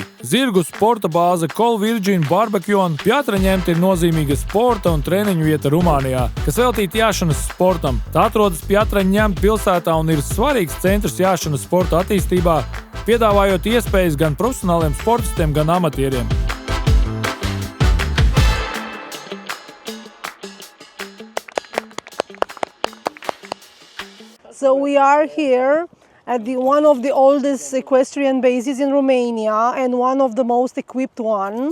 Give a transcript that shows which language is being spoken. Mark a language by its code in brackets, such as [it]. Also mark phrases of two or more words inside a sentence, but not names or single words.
[lv] Zirgu sporta bāze Col Virgin Barbekion Pjatraņem ir nozīmīga sporta un treniņu vieta Rumānijā, kas veltīta jāšanas sportam. Tā atrodas Pjatraņem pilsētā un ir svarīgs centrs jāšanas sporta attīstībā, piedāvājot iespējas gan profesionāliem sportistiem, gan amatieriem. [en] So we are here at one of the oldest equestrian bases in Romania and one of the most equipped one.